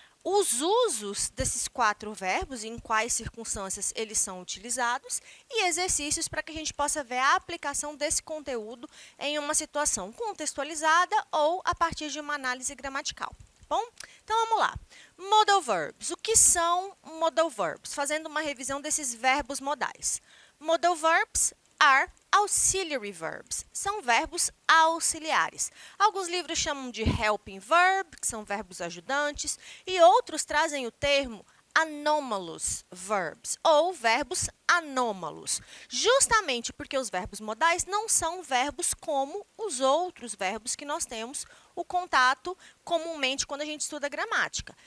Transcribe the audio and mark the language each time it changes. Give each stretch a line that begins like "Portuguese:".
Portuguese: Os usos desses 4 verbos, em quais circunstâncias eles são utilizados, e exercícios para que a gente possa ver a aplicação desse conteúdo em uma situação contextualizada ou a partir de uma análise gramatical. Bom, então vamos lá. Modal verbs. O que são modal verbs? Fazendo uma revisão desses verbos modais.
English: Modal verbs are auxiliary verbs.
Portuguese: São verbos auxiliares. Alguns livros chamam de helping verb, que são verbos ajudantes, e outros trazem o termo anomalous verbs, ou verbos anômalos, justamente porque os verbos modais não são verbos como os outros verbos que nós temos o contato comumente quando a gente estuda gramática.